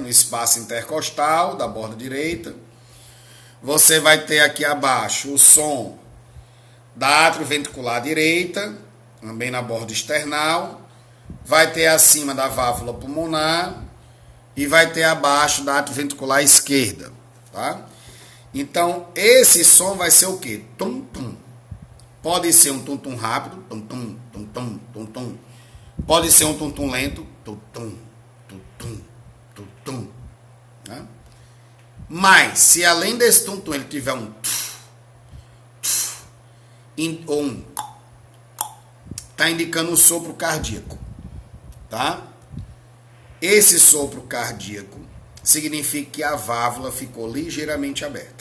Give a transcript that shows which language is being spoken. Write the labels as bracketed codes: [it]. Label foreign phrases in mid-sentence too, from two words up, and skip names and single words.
[pt] No espaço intercostal da borda direita. Você vai ter aqui abaixo o som da atrioventricular direita, também na borda external. Vai ter acima da válvula pulmonar e vai ter abaixo da atrioventricular esquerda, tá? Então, esse som vai ser o quê? Tum-tum. Pode ser um tum-tum rápido, tum-tum, tum-tum, tum-tum. Pode ser um tum-tum lento, tum-tum, tum-tum, tum-tum. Né? Mas, se além desse tum-tum ele tiver um ou um, tá indicando um sopro cardíaco, tá? Esse sopro cardíaco significa que a válvula ficou ligeiramente aberta.